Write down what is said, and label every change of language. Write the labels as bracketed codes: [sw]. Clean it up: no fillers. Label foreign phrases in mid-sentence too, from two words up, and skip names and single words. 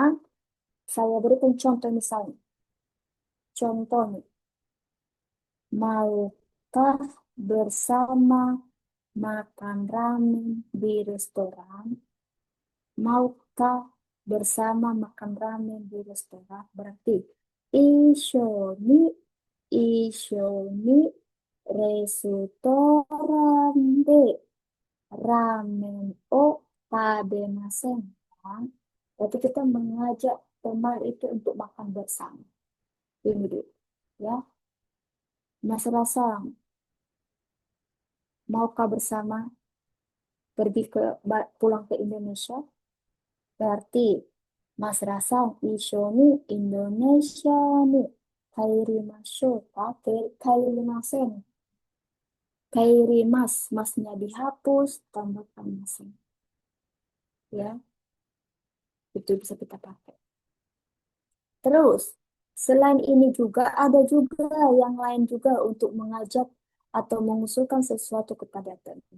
[id] Saya berikan contoh misalnya. Contoh nih. Maukah bersama makan ramen di restoran? Maukah bersama makan ramen di restoran? [ja] Berarti いっしょに いっしょに レストラン で ラーメン を たべません. [id] Berarti kita mengajak teman itu untuk makan bersama. Ini dulu, ya. Mas Rasang, maukah bersama pergi pulang ke Indonesia? [ja] Berarti Mas Rasang いっしょに インドネシア に かえりましょう か かえりません. かえり ます, [id] masnya dihapus, tambahkan masnya. Ya, itu bisa kita pakai. Terus, selain ini juga ada juga yang lain juga untuk mengajak atau mengusulkan sesuatu kepada teman.